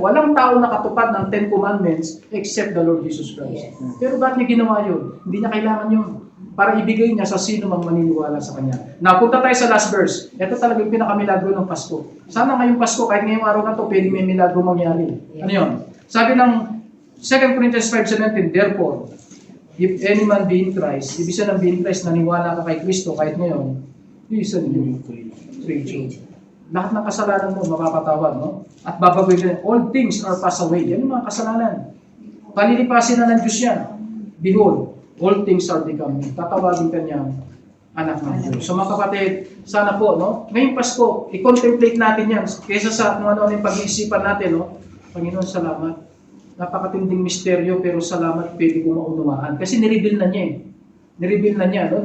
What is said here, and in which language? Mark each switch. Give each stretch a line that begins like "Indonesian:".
Filipino: Walang tao nakatupad ng 10 Commandments except the Lord Jesus Christ. Pero bakit niya ginawa yun? Hindi niya kailangan yun. Para ibigay niya sa sino mang maniniwala sa Kanya. Napunta tayo sa last verse. Ito talaga yung pinakamilagro ng Pasko. Sana ngayong Pasko, kahit ngayong araw na ito, pwede may milagro mangyari. Ano yun?
English: Sabi ng 2 Corinthians 5:17, therefore, if any man be in Christ,
Filipino: ibig sabihin ng be in Christ, naniwala ka kay Kristo kahit ngayon,
English: is a new creature.
Filipino: Lahat ng kasalanan mo, mapapatawad, no? At babagoy ka,
English: all things are passed away.
Filipino: Yan yung mga kasalanan. Palilipasin na ng Diyos yan.
English: Behold, all things are become new.
Filipino: Tatawagin ka niyang anak ng Diyos. So mga kapatid, sana po, no? Ngayong Pasko, i-contemplate natin yan. Kaysa sa ano yung pag-iisipan natin, no? Panginoon, salamat. Napakatinding misteryo, pero salamat, pwede ko maunawaan. Kasi nireveal na niya eh. Nireveal na niya. No?